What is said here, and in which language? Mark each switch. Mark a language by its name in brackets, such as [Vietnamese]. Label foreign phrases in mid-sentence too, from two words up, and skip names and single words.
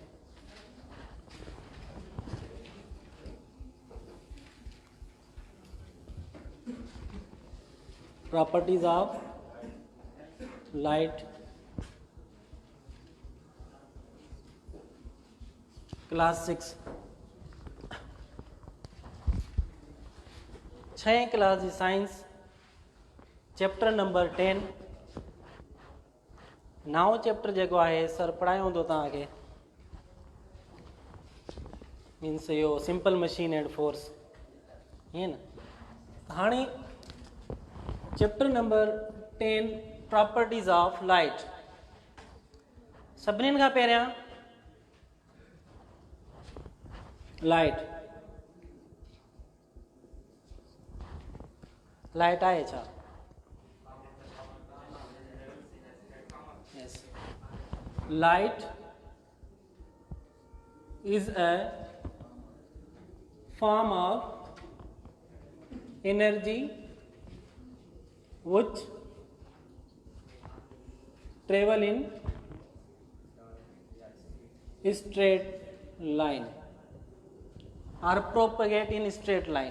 [English] Properties of light, class 6, 6 class जी science, chapter number 10। [Sindhi] नओं चैप्टर जेको आहे सर पढ़ायो हूंदो तव्हांखे, मीन्स इहो [English] simple machine and force, [Sindhi] ईअं न। [English] हाणे chapter number 10 properties of light। [Sindhi] सभिनीनि खां पहिरियां लाइट, लाइट आहे छा? [English] Yes, light is a form of energy which travel in straight line or propagate in straight line।